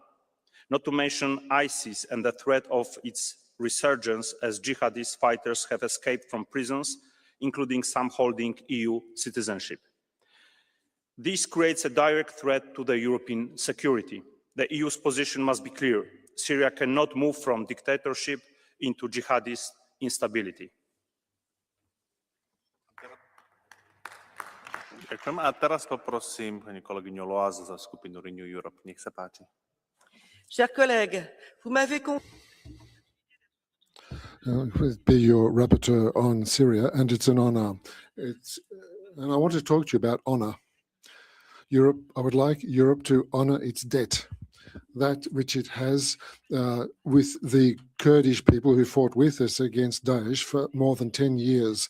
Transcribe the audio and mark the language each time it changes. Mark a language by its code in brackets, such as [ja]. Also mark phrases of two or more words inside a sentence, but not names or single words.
[en] Not to mention ISIS and the threat of its resurgence as jihadist fighters have escaped from prisons, including some holding EU citizenship. This creates a direct threat to the European security. The EU's position must be clear. Syria cannot move from dictatorship into jihadist instability. [sk] Ďakujem. A teraz poprosím pani kolegyňu Loaz za skupinu Renew Europe. Nech sa páči. [fr] Chers collègues, vous m'avez [en] Be your rapporteur on Syria, and it's an honor. And I want to talk to you about honor. I would like Europe to honor its debt, that which it has with the Kurdish people who fought with us against Daesh for more than 10 years.